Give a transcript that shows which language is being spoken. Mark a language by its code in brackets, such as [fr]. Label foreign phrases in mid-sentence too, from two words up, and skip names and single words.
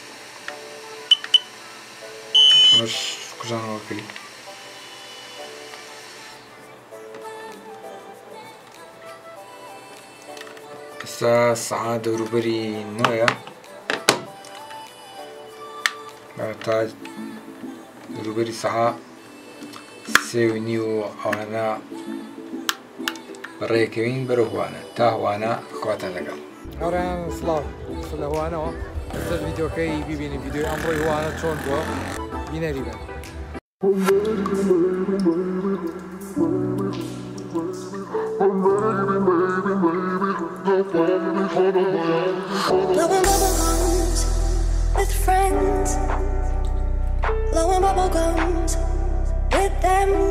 [ckb] ئەمەش کوژانەوەکەی ئێستا سەعات دەوروبەری 9ە تا دەوروبەری سەعات 3:30 ئەوانە بەڕێکەوین بەرە هوانە تا هوانە خواتان لەگەڵ هەڕیان سڵاو لە هوانەوە سەر ڤیدیۆکەی بیبینی ڤیدیۆی ئەمڕۆی هوانە چۆن بووە بینەری بن [en] Blowing bubble gums with friends. Blowing bubble gums with them.